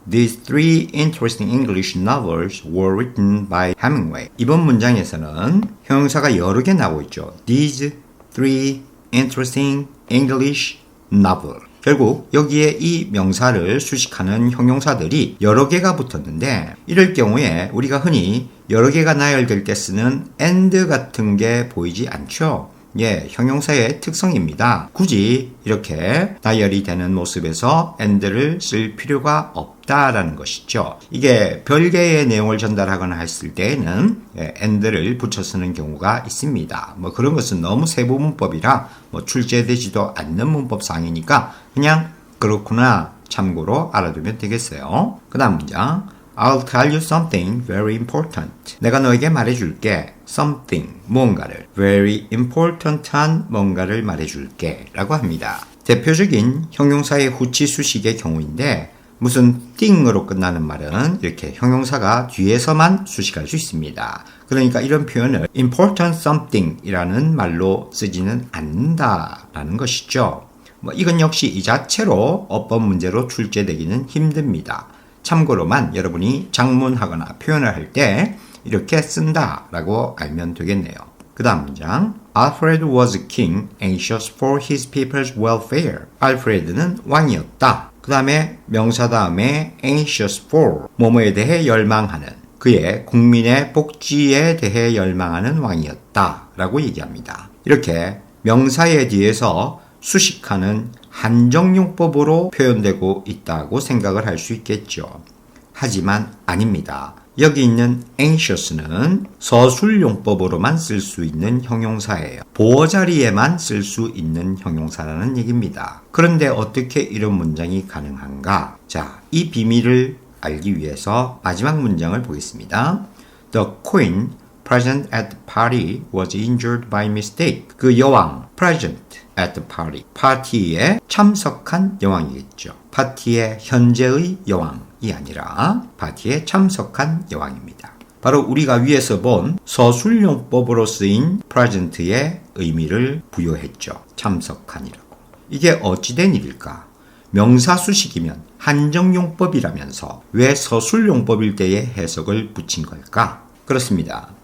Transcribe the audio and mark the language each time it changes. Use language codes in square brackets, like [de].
[en] These three interesting English novels were written by Hemingway. [ko] 이번 문장에서는 형용사가 여러 개 나오고 있죠. [en] These three interesting English novels. [ko] 결국 여기에 이 명사를 수식하는 형용사들이 여러 개가 붙었는데 이럴 경우에 우리가 흔히 여러 개가 나열될 때 쓰는 and 같은 게 보이지 않죠. 예, 형용사의 특성입니다. 굳이 이렇게 나열이 되는 모습에서 and를 쓸 필요가 없다라는 것이죠. 이게 별개의 내용을 전달하거나 했을 때에는 and를 붙여 쓰는 경우가 있습니다. 뭐 그런 것은 너무 세부 문법이라 출제되지도 않는 문법상이니까 그냥 그렇구나 참고로 알아두면 되겠어요. 그 다음 문장. [en] I'll tell you something very important. [ko] 내가 너에게 말해줄게. something, 뭔가를. [en] very important [ko] 한 뭔가를 말해줄게 라고 합니다. 대표적인 형용사의 후치 수식의 경우인데 무슨 thing으로 끝나는 말은 이렇게 형용사가 뒤에서만 수식할 수 있습니다. 그러니까 이런 표현을 [en] important something [ko] 이라는 말로 쓰지는 않는다라는 것이죠. 이건 역시 이 자체로 어법 문제로 출제되기는 힘듭니다. 참고로만 여러분이 작문하거나 표현을 할 때 이렇게 쓴다라고 알면 되겠네요. 그 다음 문장. [en] Alfred was a king anxious for his people's welfare. [ko] 알프레드는 왕이었다. 그 다음에 명사 다음에 [en] anxious for [ko] 뭐뭐에 대해 열망하는 그의 국민의 복지에 대해 열망하는 왕이었다 라고 얘기합니다. 이렇게 명사에 뒤에서 수식하는 한정용법으로 표현되고 있다고 생각을 할 수 있겠죠. 하지만 아닙니다. 여기 있는 anxious는 서술용법으로만 쓸 수 있는 형용사예요. 보어 자리에만 쓸 수 있는 형용사라는 얘기입니다. 그런데 어떻게 이런 문장이 가능한가? 자, 이 비밀을 알기 위해서 마지막 문장을 보겠습니다. [en] The queen present at the party was injured by mistake. [ko] 그 여왕 [en] present at the party. [ko] 파티에 참석한 여왕이겠죠. 파티의 현재의 여왕이 아니라 파티에 참석한 여왕입니다. 바로 우리가 위에서 본 서술용법으로 쓰인 present의 의미를 부여했죠. 참석한이라고. 이게 어찌된 일일까? 명사 수식이면 한정용법이라면서 왜 서술용법일 때의 해석을 붙인 걸까? 그렇습니다.